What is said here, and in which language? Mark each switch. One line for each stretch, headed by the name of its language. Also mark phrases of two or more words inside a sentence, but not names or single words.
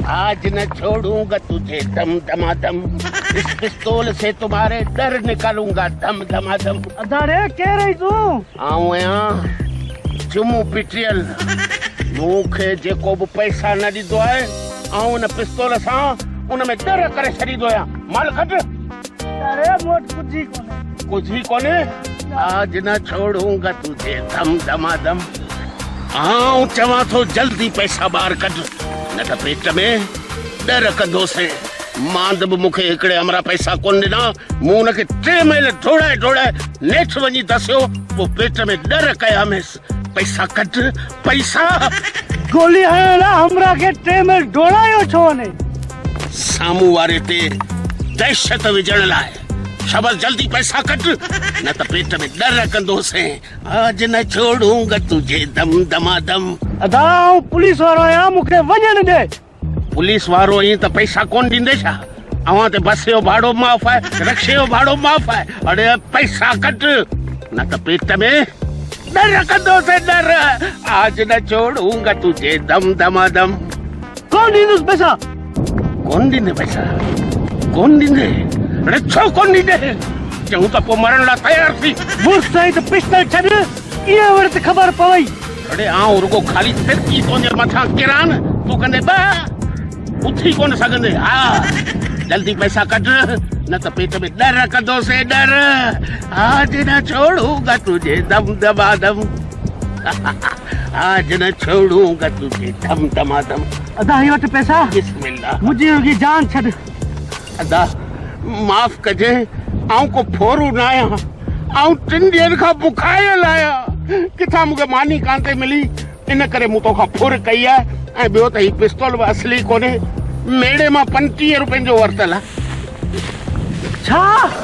Hindi: आज न छोड़ूंगा तुझे दम दमादम, इस पिस्तौल से तुम्हारे डर निकालूंगा दम दमादम। अरे कह रही तू?
Sindhi: आऊं यहाँ चुमू पिटियल मूंखे जेको बि पैसा न ॾींदो आहे आऊं न पिस्तौल सां उन में डर करे छॾींदो आहियां। माल कढ। अरे मोट कुछ ही कोने।
Hindi: आज न छोड़ूंगा तुझे दम दमादम।
Sindhi: आऊं चवां थो जल्दी पैसा ॿाहिरि कढ, न त पेट में डर कंदोसीं। मांद बि मूंखे हिकिड़े हमरा पैसा कोन ॾिना, मूं हुनखे 3 महिल ढोड़ाए नेठि वञी दसियो, पोइ पेट में डर कयामिस। पैसा कढ पैसा। गोली हणण हमरा के 3 महिल ढोड़ायो छो ने? साम्हूं वारे ते दहशत विझण लाइ। शाबाश जल्दी पैसा कट, न त पेट में डर कंदोसीं।
Hindi: आज न छोड़ूंगा तुझे दम दमादम।
Sindhi: अदा पुलिस वारो आया, मूंखे वञण दे। पुलिस वारो ही त पैसा कोन ॾींदे छा? अवां ते बस जो भाड़ो माफ़ आहे, रिक्शे जो भाड़ो माफ़ आहे। अरे पैसा कट, न त पेट में डर कंदोसीं डर।
Hindi: आज न छोड़ूंगा तुझे दम दमादम।
Sindhi: कौन ॾींदुसि पैसा? कोन ॾींदे पैसा? कोन ॾींदे? अरे छो कोन ॾींदे? चऊं त पोइ मरण लाइ तयार थी। मुर्स साईं त पिस्तौल छॾ, कीअं वरी त ख़बर पवई? अरे आऊं रुगो खाली फिरकी तुंहिंजे मथां किरां न, तूं कंदे ॿ उथी कोन सघंदे। हा जल्दी पैसा कढ, न त पेट में डर कंदोसीं डर।
Hindi: आज न छोड़ूंगा तुझे दम दमादम। आज न छोड़ूंगा तुझे दम दमादम।
Sindhi: अदा ही वटि पैसा। बिस्मिल्लाह। मुंहिंजी रुॻी जान छॾ। अदा माफ़ कजे, आऊं को फोरू न आहियां। आऊं 3 ॾींहंनि खां बुखायल आहियां, किथां मूंखे मानी कान थी मिली, इन करे मूं तोखां फुर कई आहे। ऐं ॿियो त ही पिस्तौल बि असली कोन्हे, मेड़े मां 35 रुपयनि जो वरितल आहे।